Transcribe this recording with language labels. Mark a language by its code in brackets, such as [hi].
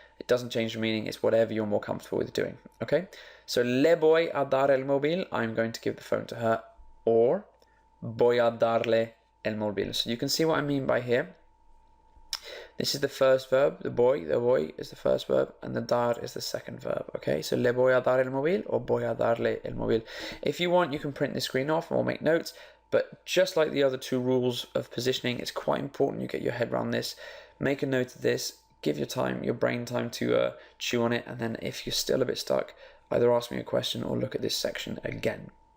[en] It doesn't change the meaning, it's whatever you're more comfortable with doing, okay? So, [es] le voy a dar el móvil, [en] I'm going to give the phone to her, or [es] voy a darle el móvil. [en] So you can see what I mean by here. This is the first verb, the voy is the first verb, and the dar is the second verb, okay? [es] So, le voy a dar el móvil, or voy a darle el móvil. [en] If you want, you can print the screen off or make notes, but just like the other two rules of positioning, it's quite important you get your head around this. Make a note of this, give your brain time to chew on it, and then if you're still a bit stuck, either ask me a question or look at this section again.